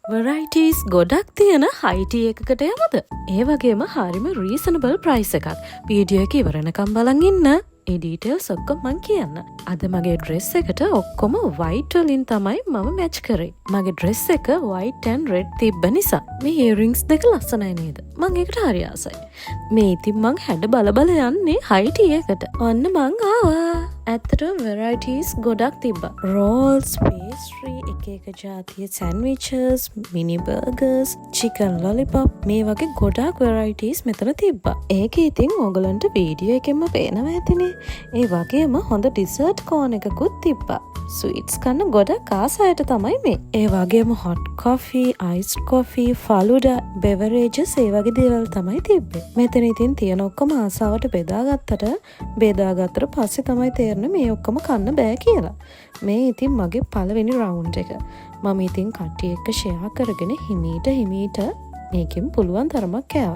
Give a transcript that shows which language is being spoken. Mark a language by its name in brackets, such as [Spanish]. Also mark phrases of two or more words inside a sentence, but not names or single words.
[Sinhala] varieties ගොඩක් තියෙන හයිටි එකකට යමද? ඒ වගේම හරිම [English] reasonable price [Sinhala] එකක්. වීඩියෝ එක ඉවරනකම් බලන් ඉන්න. ඒ ඩීටේල්ස් ඔක්කොම මං කියන්න. අද මගේ ඩ්‍රෙස් එකට ඔක්කොම white වලින් තමයි මම මැච් කරේ. මගේ ඩ්‍රෙස් එක [English] white and red [Sinhala] තිබ්බ නිසා. මේ earrings දෙක ලස්සනයි නේද? මං ඒකට හරි ආසයි. මේ ඉතින් මං හැඩ බල යන්නේ හයිටි එකට. ඔන්න මං ආවා. ඇත්තටම varieties ගොඩක් තිබ්බා. [English] rolls, pastry, [Sinhala] එක ජාතිය [English] sandwiches, mini burgers, chicken lollipop [Sinhala] මේ වගේ ගොඩක් varieties මෙතන තිබ්බා. ඒක ඉතින් ඔයගලන්ට වීඩියෝ එකෙන්ම පේනවා ඇතිනේ. ඒ වගේම හොඳ [English] dessert corner [Sinhala] එකකුත් තිබ්බා. sweets කන්න ගොඩක් ආසයට තමයි මේ. ඒ වගේම [English] hot coffee, iced coffee, faluda, beverages [Sinhala] ඒ වගේ දේවල් තමයි තිබ්බේ. මෙතන ඉතින් තියෙන ඔක්කොම ආසාවට බෙදාගත්තට පස්සේ තමයි තේරෙන්නේ මේ ඔක්කොම කන්න බෑ කියලා. මේ ඉතින් මගේ පළවෙනි රවුන්ඩ් එක. මම ඉතින් කට්ටිය එක්ක ෂෙයා කරගෙන හිමීට මේකෙන් පුළුවන් තරමක් කෑවා.